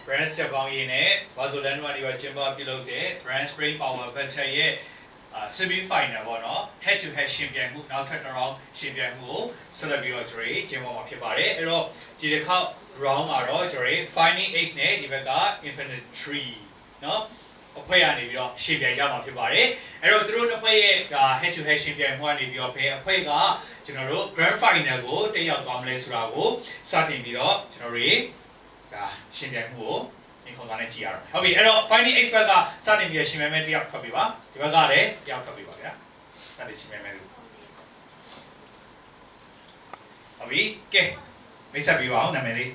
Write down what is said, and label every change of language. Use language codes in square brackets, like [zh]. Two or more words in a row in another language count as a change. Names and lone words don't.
[my] step ပေါင်းရင်းနဲ့ Barcelona ဒီမှာကျင်းပပြုလုပ်တဲ့ Brand Spring Power Battle ရဲ့ [en] semi final [my] ပေါ့နော် [en] head to head [my] ရှင်ပြိုင်မှုနောက်ထပ်တစ် round ရှင်ပြိုင်မှုကိုဆက်လက်ပြီးတော့ ကျွန်တော်ကျင်းပမှာဖြစ်ပါတယ်အဲ့တော့ဒီတစ်ခေါက် round မှာတော့ကျွန်တော် Fighting Ace နဲ့ဒီဘက်က Infantry နော်အဖွဲ့ကနေပြီးတော့ ရှင်ပြိုင်ကြမှာဖြစ်ပါတယ်အဲ့တော့သူတို့နှစ်ဖွဲ့ရဲ့ [en] head to head [my] ရှင်ပြိုင်မှုကနေပြီးတော့ဘယ်အဖွဲ့ကကျွန်တော်တို့ [en] grand final [my] ကိုတက်ရောက်သွားမလဲဆိုတာကိုစတင်ပြီးတော့ကျွန်တော်တို့ရှင်ပြိုင်မှုကိုဒီခေါင်းကနေကြည့်ရအောင်ဟုတ်ပြီအဲ့တော့ Fighting Ace ဘက်ကစတင်ပြီးတော့ရှင်ပြိုင်မဲ့တယောက်ထွက်ပြီပါဒီဘက်ကလည်းတယောက်ထွက်ပြီပါဗျာစတင်ရှင်ပြိုင်မဲ့လူဟုတ်ပြီကဲမိတ်ဆက်ပြီးပါအောင်နာမည်လေး